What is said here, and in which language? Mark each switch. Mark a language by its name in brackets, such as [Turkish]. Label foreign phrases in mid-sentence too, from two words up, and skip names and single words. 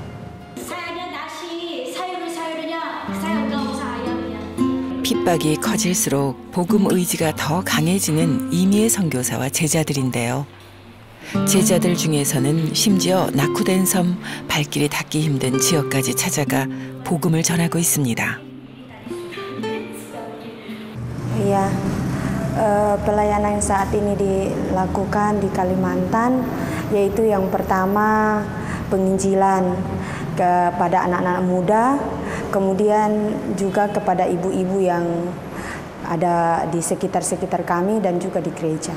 [Korean] 핍박이 커질수록 복음 의지가 더 강해지는 이미의 선교사와 제자들인데요. 제자들 중에서는 심지어 낙후된 섬, 발길이 닿기 힘든 지역까지 찾아가 복음을 전하고 있습니다. [Indonesian] Iya, pelayanan yang saat ini dilakukan di Kalimantan, yaitu yang pertama penginjilan kepada anak-anak muda, kemudian juga kepada ibu-ibu yang ada di sekitar-sekitar kami dan juga di gereja.